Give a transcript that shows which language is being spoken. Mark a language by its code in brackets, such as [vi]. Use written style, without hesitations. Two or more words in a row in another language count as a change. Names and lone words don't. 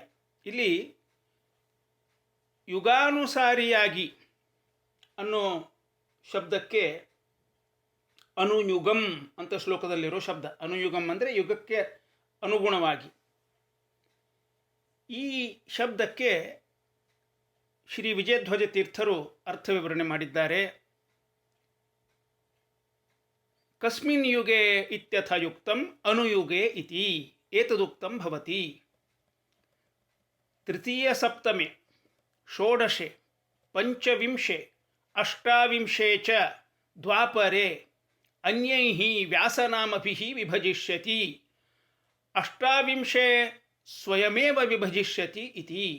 [kn] ಇಲ್ಲಿ ಯುಗಾನುಸಾರಿಯಾಗಿ ಅನ್ನೋ ಶಬ್ದಕ್ಕೆ ಅನುಯುಗಂ ಅಂತ ಶ್ಲೋಕದಲ್ಲಿರೋ ಶಬ್ದ. ಅನುಯುಗಂ ಅಂದರೆ ಯುಗಕ್ಕೆ ಅನುಗುಣವಾಗಿ. ಈ ಶಬ್ದಕ್ಕೆ ಶ್ರೀ ವಿಜಯಧ್ವಜ ತೀರ್ಥರು ಅರ್ಥ ವಿವರಣೆ ಮಾಡಿದ್ದಾರೆ. [sa] ಕಸ್ಮಿನ್ ಯುಗೆ ಇತ್ಯಥ ಯುಕ್ತಂ ಅನುಯುಗೆ ಇತಿ ಏತದುಕ್ತಂ ಭವತಿ. ತೃತೀಯ ಸಪ್ತಮೆ ಷೋಡಶೆ ಪಂಚವಿಂಶೆ ಅಷ್ಟಾವಿಂಶೆ ಚ ದ್ವಾಪರೆ ಅನ್ಯೈಃ ವ್ಯಾಸನಾಮಭಿಃ ವಿಭಜಿಷ್ಯತಿ. ಅಷ್ಟಾವಿಂಶೆ ಸ್ವಯಮೇವ ವಿಭಜಿಷ್ಯತಿ ಇತಿ.